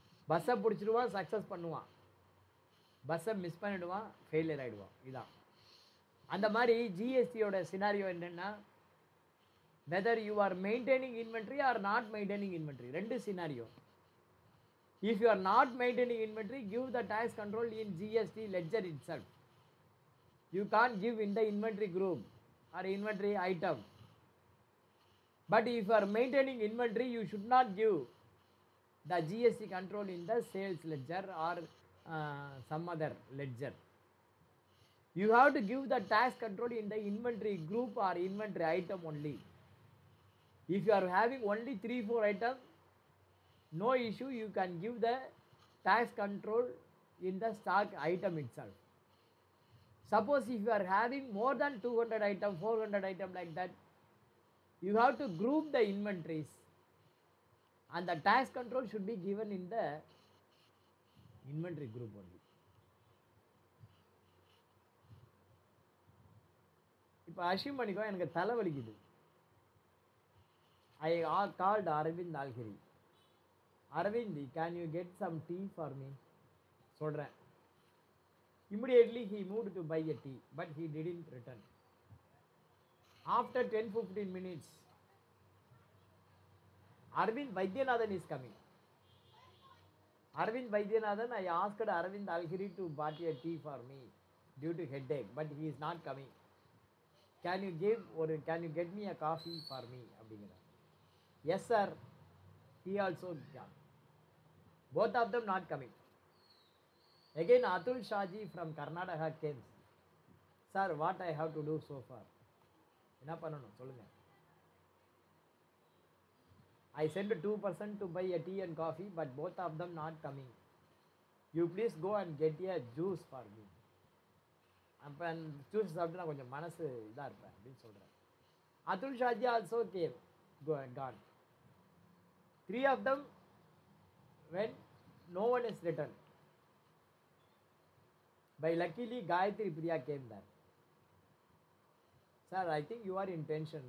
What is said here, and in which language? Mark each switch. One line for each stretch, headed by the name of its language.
Tamil: பஸ்ஸை பிடிச்சிடுவான், சக்ஸஸ் பண்ணுவான். பஸ்ஸை மிஸ் பண்ணிடுவான், ஃபெயிலியர் ஆகிடுவான். இதான் அந்த மாதிரி ஜிஎஸ்டியோட சினாரியோ என்னென்னா,
English: whether you are maintaining inventory
Tamil: R not maintaining inventory, ரெண்டு scenario.
English: If you are not maintaining inventory, give the tax control in GST ledger itself. You can't give in the inventory group or inventory item. But if you are maintaining inventory, you should not give the GST control in the sales ledger or some other ledger. You have to give the tax control in the inventory group or inventory item only. If you are having only 3-4 items, no issue, you can give the tax control in the stock item itself. Suppose if you are having more than 200 items, 400 items like that, you have to group the inventories and the tax control should be given in the inventory group only.
Tamil: இப்போ assume பண்ணிக்கோ எனக்கு தலைவலிக்குது.
English: I called Arvind Algiri. Arvind, can you get some tea for me?
Tamil: சொல்கிறேன்.
English: Immediately he moved to buy a tea, but he didn't return. After 10-15 minutes, Arvind Vaidyanathan is coming. Arvind Vaidyanathan, I asked Arvind Algiri to buy a tea for me due to headache, but he is not coming. Can you get me a coffee for me? Yes sir, he also gone. Both of them not coming. Again Atul Shahji from Karnataka came. Sir, what I have to do so far?
Tamil: என்ன பண்ணணும் சொல்லுங்க.
English: I sent 2% to buy a tea and coffee, but both of them not coming. You please go and get a juice for me.
Tamil: அப்போ juice சாப்பிட்டு நான் கொஞ்சம் மனசு இதாக இருப்பேன் அப்படின்னு சொல்கிறேன்.
English: Atul Shahji also came, gone. 3 of them when no one is returned. By luckily Gayatri Priya came there. Sir, I think you are in tension.